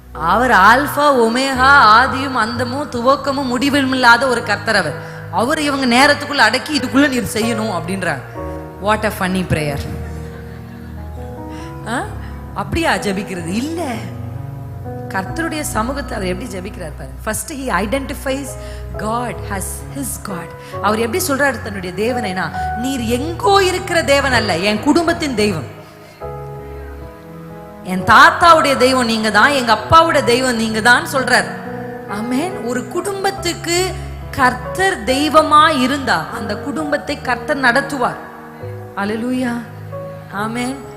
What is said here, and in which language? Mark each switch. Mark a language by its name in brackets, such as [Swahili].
[Tamil] அவர் alpha omega, ஆதியும் அந்தமும் துவக்கமும் முடிவும் இல்லாத ஒரு கர்த்தர். அவர் இவங்க நேரத்துக்குள்ள அடக்கி இதுக்குள்ள நீர் செய்யணும் அப்படின்றாங்க. [English] What a funny prayer. [Tamil] அப்படியா ஜெபிக்கிறது? இல்ல, கர்த்தருடைய சமூகத்தை அவர் எப்படி ஜெபிக்கிறார் பாரு. [English] First he identifies God as his God. [Tamil] அவர் எப்படி சொல்றாரு தன்னுடைய தேவனைனா, நீர் எங்கோ இருக்கிற தேவன் அல்ல, என் குடும்பத்தின் தெய்வம், என் தாத்தாவுடைய தெய்வம் நீங்க தான், எங்க அப்பாவுடைய தெய்வம் நீங்க தான் சொல்றார். ஆமென். ஒரு குடும்பத்துக்கு கர்த்தர் தெய்வமா இருந்தா அந்த குடும்பத்தை கர்த்தர் நடத்துவார். அல்லேலூயா. ஆமென்.